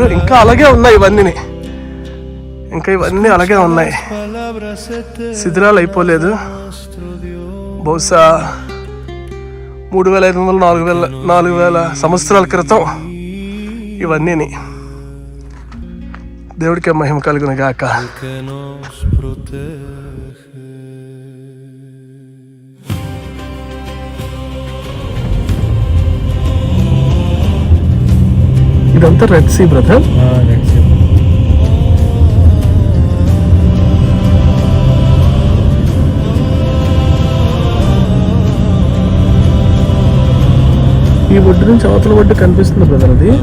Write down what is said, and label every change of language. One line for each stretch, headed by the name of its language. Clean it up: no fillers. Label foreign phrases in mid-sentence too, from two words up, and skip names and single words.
Telugu: ఇంకా అలాగే ఉన్నాయి ఇవన్నీ, ఇంకా ఇవన్నీ అలాగే ఉన్నాయి, శిథిలాలు అయిపోలేదు. బహుశా 3500 4000 సంవత్సరాల క్రితం ఇవన్నీ. దేవుడికి మహిమ కలుగును గాక.
Spanish: Que nos protege.
Telugu: ఇదంతా రెడ్ సీ బ్రదర్. ఈ ఒడ్డు నుంచి అవతల ఒడ్డు కనిపిస్తుంది బ్రదర్.